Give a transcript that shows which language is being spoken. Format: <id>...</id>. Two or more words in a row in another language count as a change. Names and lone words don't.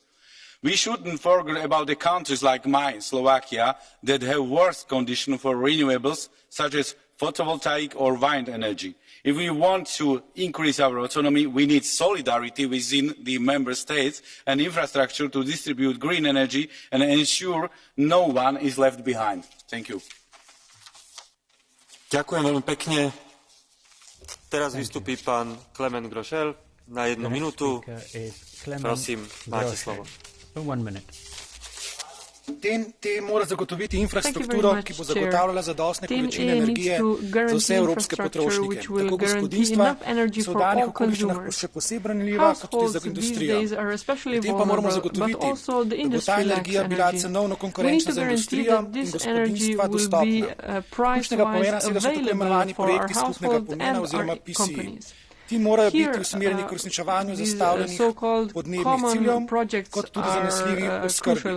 <en>We shouldn't forget about the countries like mine, Slovakia, that have worse conditions for renewables, such as photovoltaic or wind energy. If we want to increase our autonomy, we need solidarity within the member states and infrastructure to distribute green energy and ensure no one is left behind. Thank you.</en> <sk>Ďakujem veľmi pekne. Teraz vystupí pán Clement Groschel na 1 minútu. Prosím, máte slovo.</sk> <sl>TEN mora zagotoviti infrastrukturo, ki bo zagotavljala zadostne količine energije za vse evropske potrošnike, tako gospodinjstva, so v danih okoliščinah še posebej ranljiva, kot tudi za industrijo. Pri tem pa moramo zagotoviti, da bo ta energija bila cenovno konkurenčna za industrijo in gospodinjstva dostopna. Ključnega pomena so tako imenovani projekti skupnega pomena oziroma PCI. Ti morajo biti usmerjeni k uresničevanju zastavljenih podnebnih ciljev, kot tudi zanesljivi oskrbi.</sl>